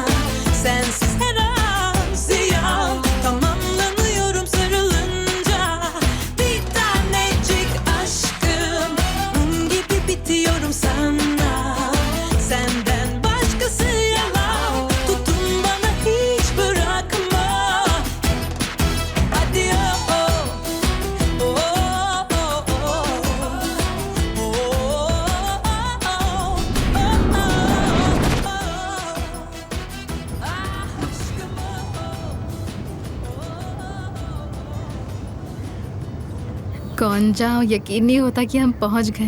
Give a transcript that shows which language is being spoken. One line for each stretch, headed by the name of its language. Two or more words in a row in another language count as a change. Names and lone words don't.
Turkish: Sensiz her an ziyan, tamamlanıyorum sarılınca. Bir tanecik aşkım, mum gibi bitiyorum sana. Senden başkası yalan, tutun bana hiç bırakma. Hadi oh oh, oh oh
Hindi: कौन जाओ, यकीन नहीं होता कि हम पहुंच गए।